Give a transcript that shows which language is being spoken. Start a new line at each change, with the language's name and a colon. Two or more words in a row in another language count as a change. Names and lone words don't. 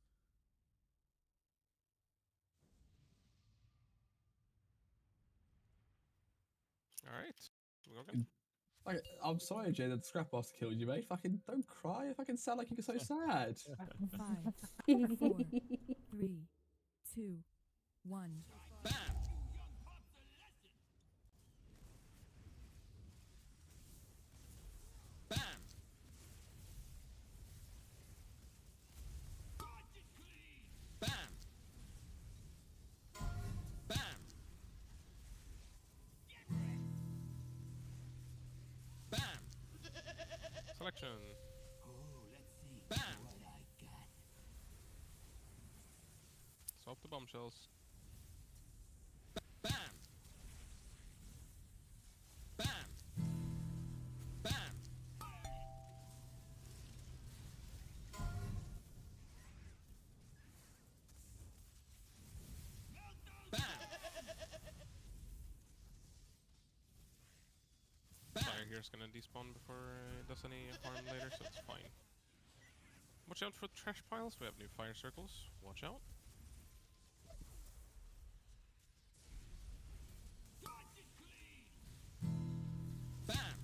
English: Alright. We'll go again. Like, I'm sorry, Jay, that the scrap master killed you, mate. Fucking don't cry. I fucking sound like you're so sad. 5, 4, 3, 2, 1. Bam! Bam! Bam! Bam! Bam! Selection. Bam! Swap the bombshells. Bam! Bam! Bam! Bam! Fire here's gonna despawn before it does any harm later, so it's fine. Watch out for trash piles. We have new fire circles. Watch out. Bam!